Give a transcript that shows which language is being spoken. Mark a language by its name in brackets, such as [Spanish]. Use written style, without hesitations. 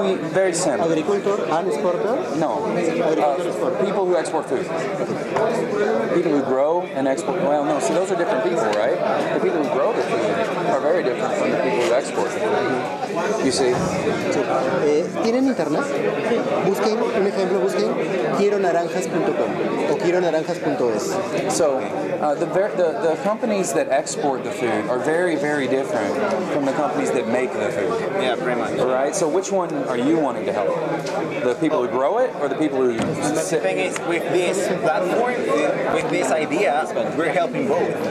[English] Very simple. Agricultor and exporter? No. People who export food. People who grow and export. Well, no, see, those are different people, right? The people who grow the food are very different from the people who export the food. You see? [Spanish] ¿Tienen internet? Busquen, un ejemplo, busquen quieronaranjas.com o quieronaranjas.es. [English] So the companies that export the food are very, very different from the companies that make the food. Yeah, pretty much. All right. So which one are you wanting to help? The people who grow it, or the people who? The thing is, with this platform, with this idea, we're helping both.